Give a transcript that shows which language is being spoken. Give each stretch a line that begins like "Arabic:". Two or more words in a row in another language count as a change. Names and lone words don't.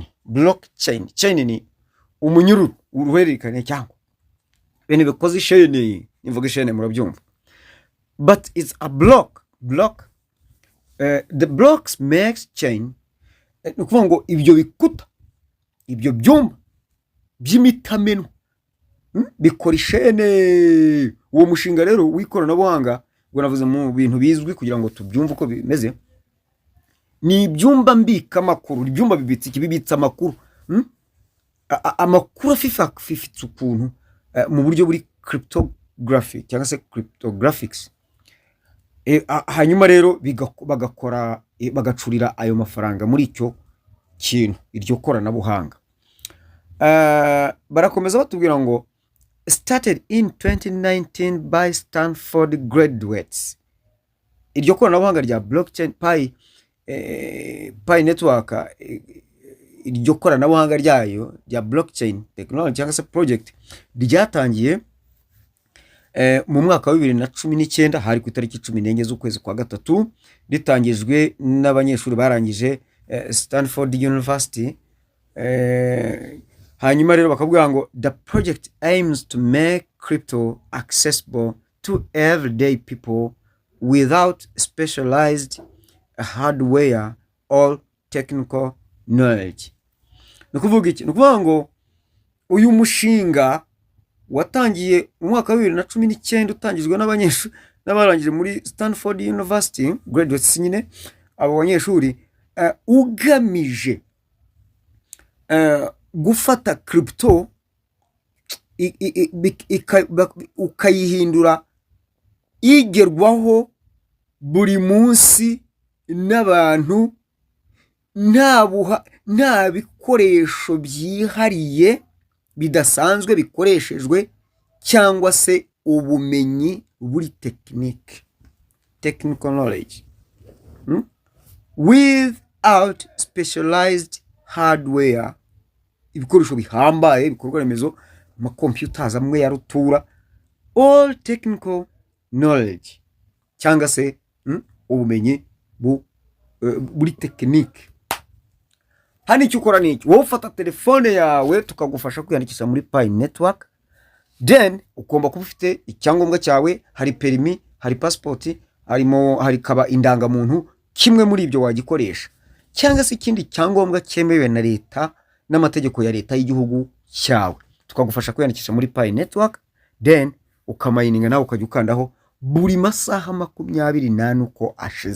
Kinyarwanda: Chain ni umunyururu, uruhererekane cyangwa bene bikoze ishene. Imvuga ishene murabyumva.
English: But it's a block. The blocks makes chain.
Kinyarwanda: Nukuvuga ngo ibyo bikuta, ibyo byumba by'imitameno bikora ishene. Uwo mushinga rero w'ikoranabuhanga, ngo navuze mu bintu bizwi kugira ngo tubyumve uko bimeze, ni ibyumba mbika makuru. Ibyumba bibitse amakuru, amakuru afifitse ukuntu mu buryo buri cryptography cyangwa se cryptographics. Hanyuma rero bagacurira ayo mafaranga muri icyo kintu, iryo koranabuhanga. Barakomeza batubwira ngo
English: started in 2019 by Stanford graduates.
Kinyarwanda: Iryo koranabuhanga rya blockchain Pi Network, iryo koranabuhanga ryayo rya
English: blockchain technology
Kinyarwanda: cyangwa se project ryatangiye mu mwaka wa 2019, hari ku itariki 14 z'ukwezi kwa gatatu, ritangijwe n'abanyeshuri barangije Stanford University hanyuma rero bakavuga ngo
English: the project aims to make crypto accessible to everyday people without specialized hardware or technical knowledge.
Kinyarwanda: Ni ukuvuga iki? Ni ukuvuga ngo uyu mushinga watangiye mu mwaka wa 2019 utangijwe n'abanyeshuri n'abarangije muri Stanford University graduates nyine abo banyeshuri ugamije gufata crypto ukayihindura igerwaho buri munsi n'abantu nta bikoresho byihariye bidasanzwe bikoreshejwe cyangwa se ubumenyi buri
English: technical knowledge without specialized hardware,
Kinyarwanda: ibikoresho bihambaye bikorwa remezo ama computers amwe ya rutura,
English: all technical knowledge
Kinyarwanda: cyangwa se ubumenyi buri technique. Hano icyo ukora ni iki? Wowe ufata telefone yawe tukagufasha kwiyandikisha muri Pi Network, then ugomba kuba ufite icyangombwa cyawe, hari permis, hari passport, hari kaba indangamuntu, kimwe muri ibyo wagikoresha, cyangwa se ikindi cyangombwa cyemewe na leta n'amategeko ya leta y'igihugu cyawe, tukagufasha kwiyandikisha muri Pi Network, then ukamayininga nawe ukajya ukandaho buri masaha 24 uko ashize.